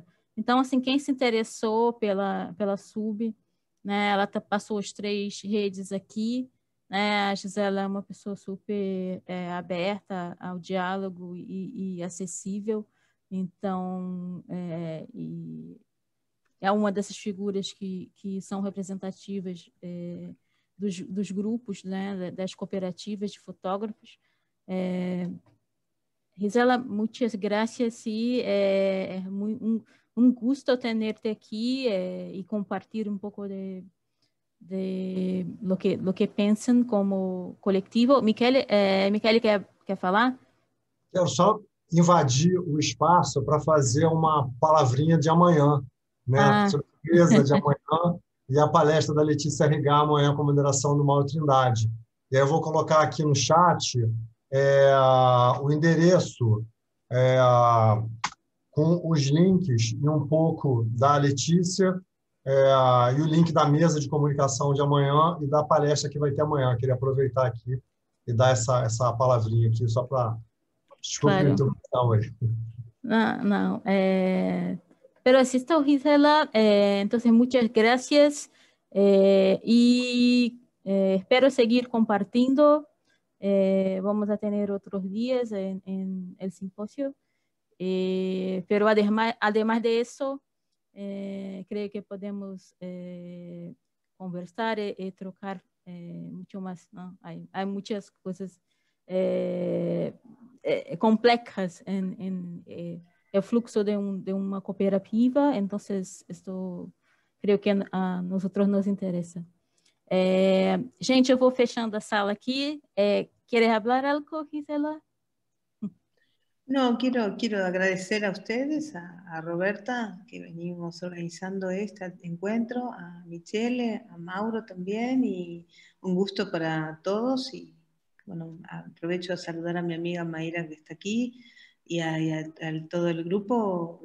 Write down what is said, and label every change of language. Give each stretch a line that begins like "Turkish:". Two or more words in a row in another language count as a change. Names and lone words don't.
Portuguese: Então, assim, quem se interessou pela SUB, né, ela passou as 3 redes aqui, A Gisela é uma pessoa super aberta ao diálogo e acessível, então é uma dessas figuras que são representativas dos grupos, né, das cooperativas de fotógrafos.
Spanish: Gisela, muchas gracias y es un gusto tenerte aquí y compartir un poco de lo que piensan como coletivo.
Portuguese: Michele quer falar? Quero só invadir o espaço para fazer uma palavrinha de amanhã, né? Surpresa de amanhã e a palestra da Letícia Rigá amanhã com a moderação do Mauro Trindade. E aí eu vou colocar aqui no chat o endereço com os links e um pouco da Letícia e o link da mesa de comunicação de amanhã e da palestra que vai ter amanhã. Eu queria aproveitar aqui e dar essa palavrinha aqui só para... Desculpe a interrupção aí.
Spanish: No. Pero así está, Gisela. Entonces, muchas gracias y espero seguir compartiendo. Vamos a tener otros días en el simposio. Pero además de eso, creo que podemos conversar y trocar mucho más, ¿no? Hay muchas cosas complejas en el flujo de una cooperativa, entonces esto creo que a nosotros nos interesa.
Portuguese: Gente, eu vou fechando a sala aqui.
Spanish: ¿Quieres hablar algo, Gisela? No, quiero agradecer a ustedes, a Roberta, que venimos organizando este encuentro, a Michele, a Mauro también, y un gusto para todos. Y bueno, aprovecho a saludar a mi amiga Mayra, que está aquí, y a todo el grupo.